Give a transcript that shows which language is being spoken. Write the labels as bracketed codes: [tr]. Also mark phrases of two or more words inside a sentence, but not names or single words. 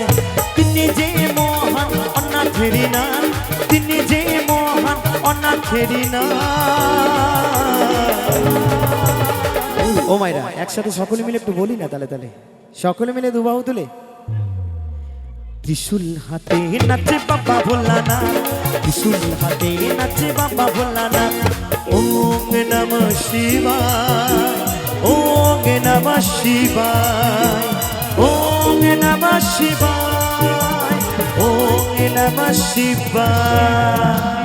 [bn] তিনি যে মহান অনাথেরি না, তিনি যে মহান অনাথেরি না। ও মাইরা একসাথে সকলে মিলে একটু বলি না তালে তালে, সকলে মিলে দুবাহু তুলে। ত্রিশূল হাতে নাচে বাবা ভোলানাথ, ত্রিশূল হাতে নাচে বাবা ভোলানাথ। [sa] ওম নমঃ শিবায়, ওম নমঃ শিবায়, ওম নমঃ শিবায়, ওম নমঃ শিবায়।